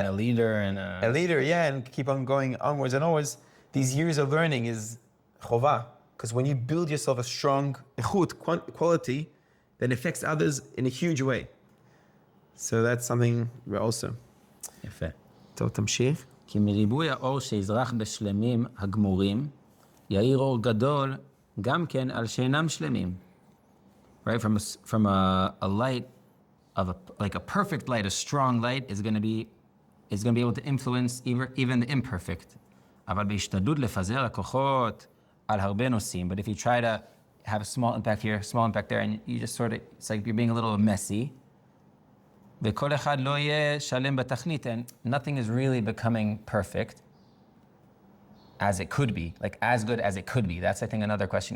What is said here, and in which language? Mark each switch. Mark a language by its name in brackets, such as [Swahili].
[English] And a leader and A leader, yeah, and keep on going onwards and onwards. These years of learning is chova. Because when you build yourself a strong ichut, quality, that affects others in a huge way. So that's something also. [Hebrew] יפה. טוב, תמשיך. כי מריבוי האור שיזרח בשלמים הגמורים, יאיר אור גדול גם כן על שאינם שלמים. [English] Right? From a light of like a perfect light, a strong light is going to be able to influence even the imperfect. [Hebrew] אבל בהשתדלות לפזר הכוחות על הרבה נושאים. [English] But if you try to have a small impact here, small impact there, and you just sort of, it's like you're being a little messy. [Hebrew] וכל אחד לא יהיה שלם בתכלית, [English] and nothing is really becoming perfect as it could be, like as good as it could be. That's, I think, another question.